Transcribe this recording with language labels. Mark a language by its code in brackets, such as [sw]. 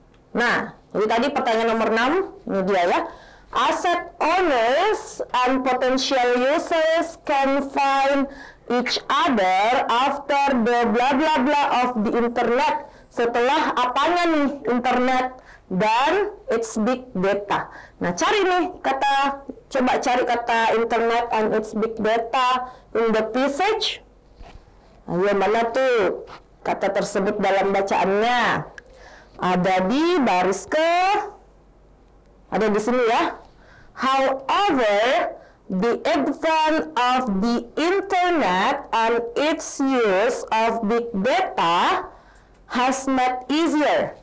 [id] Nah, jadi tadi pertanyaan nomor 6, ini dia ya. [en] Asset owners and potential users can find each other after the blah blah blah of the internet. [id] Setelah apanya nih internet dan its big data. Nah, cari nih coba cari kata [en] internet and its big data in the passage. [id] Ayo, mana tuh kata tersebut dalam bacaannya? Ada di baris ke Ada di sini ya. [en] However, the advent of the internet and its use of big data has made easier.